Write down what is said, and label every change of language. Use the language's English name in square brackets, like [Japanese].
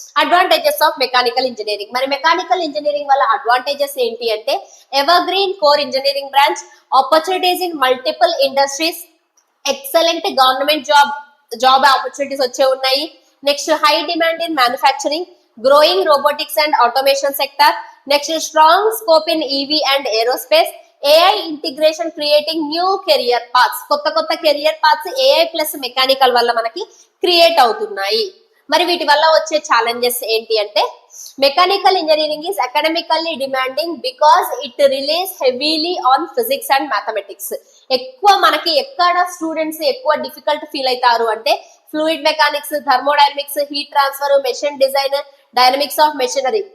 [English] Advantages of mechanical engineering. [Telugu] మరి mechanical engineering వల్ల advantages ఏంటి అంటే [English] evergreen core engineering branch, opportunities in multiple industries, excellent government job opportunities [Telugu] వచ్చే ఉన్నాయి. [English] Next, high demand in manufacturing, growing robotics and automation sector. Next is strong scope in EV and aerospace. AI integration creating new career paths. [Telugu] కొత్త career paths AI plus mechanical వల్ల మనకి create అవుతున్నాయి. మరి వీటి వల్ల వచ్చే ఛాలెంజెస్ ఏంటి అంటే, [English] Mechanical engineering is academically demanding because it relies heavily on physics and mathematics. [Telugu] ఎక్కువ మనకి ఎక్కడ స్టూడెంట్స్ ఎక్కువ డిఫికల్ట్ ఫీల్ అవుతారు అంటే fluid mechanics, thermodynamics, heat transfer, machine design, dynamics of machinery.